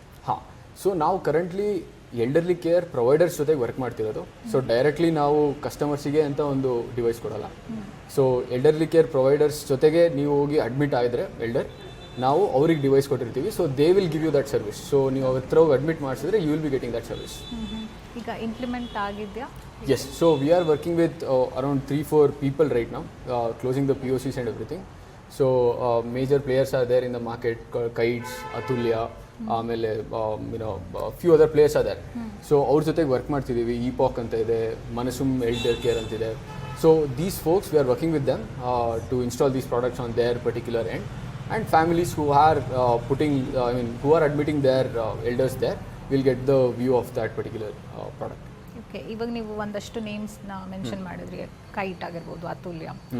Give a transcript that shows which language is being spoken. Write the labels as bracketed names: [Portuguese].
[Kannada] ಹಾಂ, ಸೊ ನಾವು currently elderly care providers ಜೊತೆಗೆ ವರ್ಕ್ ಮಾಡ್ತಿರೋದು. ಸೊ ಡೈರೆಕ್ಟ್ಲಿ ನಾವು ಕಸ್ಟಮರ್ಸಿಗೆ ಅಂತ ಒಂದು ಡಿವೈಸ್ ಕೊಡಲ್ಲ. ಸೊ ಎಲ್ಡರ್ಲಿ ಕೇರ್ ಪ್ರೊವೈಡರ್ಸ್ ಜೊತೆಗೆ ನೀವು ಹೋಗಿ ಅಡ್ಮಿಟ್ ಆಗಿದ್ರೆ ನಾವು ಅವ್ರಿಗೆ ಡಿವೈಸ್ ಕೊಟ್ಟಿರ್ತೀವಿ. [English] So they will give you that service. So [Kannada] ನೀವು ಅವ್ರ ಹತ್ರ ಹೋಗಿ ಅಡ್ಮಿಟ್ ಮಾಡಿಸಿದ್ರೆ [English] You will be getting that service. [Kannada] ಈಗ ಇಂಪ್ಲಿಮೆಂಟ್ ಆಗಿದೆಯಾ? [English] Yes, so we are working with around 3-4 people right now, closing the POCs and everything. So major players are there in the market, Kites, Atulya, ಆಮೇಲೆ few other players are there. [Kannada] So ಅವ್ರ ಜೊತೆಗೆ work ಮಾಡ್ತಿದ್ದೀವಿ. ಈಪಾಕ್ ಅಂತ ಇದೆ, ಮನಸುಮ್ elder care ಅಂತಿದೆ. [English] So these folks we are working with them to install these products on their particular end. And families who are who are admitting their elders there will get the view of that particular product. [Kannada] Okay, ಇವಾಗ ನೀವು ಒಂದಷ್ಟು ನೇಮ್ಸ್ನ mention ಮಾಡಿದ್ರಿ, kite ಆಗಿರ್ಬೋದು, ಅತುಲ್ಯ.